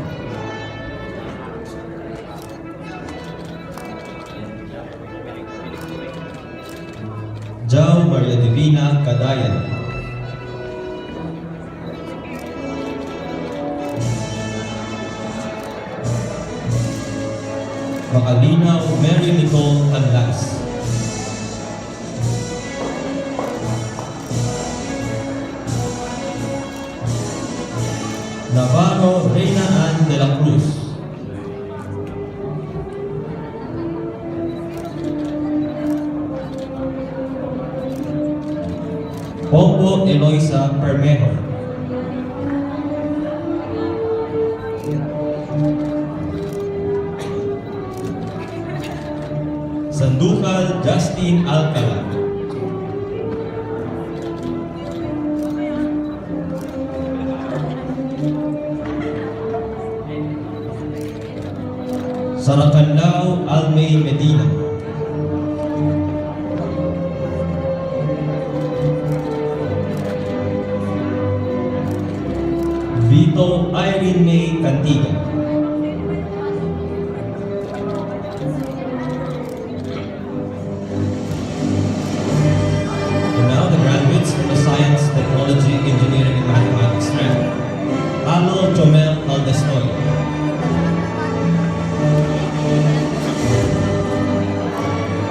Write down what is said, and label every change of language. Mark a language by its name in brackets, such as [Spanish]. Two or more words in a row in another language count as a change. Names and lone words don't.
[English] Jao Maria Divina Cadayan. Macalinaw Mary Nicole Canlas. Navarro Reina Ann de la Cruz. Pombo Eloisa Permejo. Sanducal Justin Alcala. Saracanlao Almay Medina. Vito Irene May Cantiga. And now the graduates from the Science, Technology, Engineering, and Mathematics stream. Alo Chomel Aldestoy.